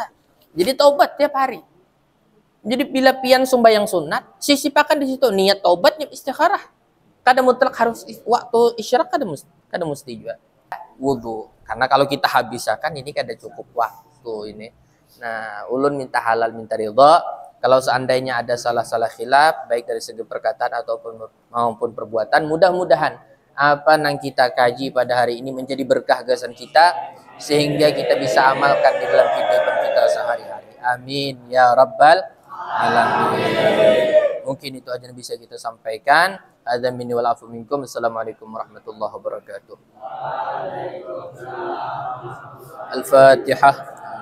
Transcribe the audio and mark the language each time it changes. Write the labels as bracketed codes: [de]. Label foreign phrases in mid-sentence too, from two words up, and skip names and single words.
[id] Jadi taubat tiap hari. Jadi bila pian sembahyang sunat, sisipakan di situ niat taubat, niat istikharah. [bjn] Kada mutlak harus waktu isyraq kada mesti juga. [id] Wudu. Karena kalau kita habiskan ini kada cukup waktu ini. Nah, ulun minta halal minta ridha. Kalau seandainya ada salah-salah khilaf baik dari segi perkataan ataupun maupun perbuatan, mudah-mudahan apa yang kita kaji pada hari ini menjadi berkah gagasan kita sehingga kita bisa amalkan di dalam kehidupan kita sehari-hari. [ar] آمين يا رب العالمين. [id] Mungkin itu aja yang bisa kita sampaikan. [ar] العذر مني والعفو منكم. السلام عليكم ورحمة الله وبركاته. [id] Al-Fatihah.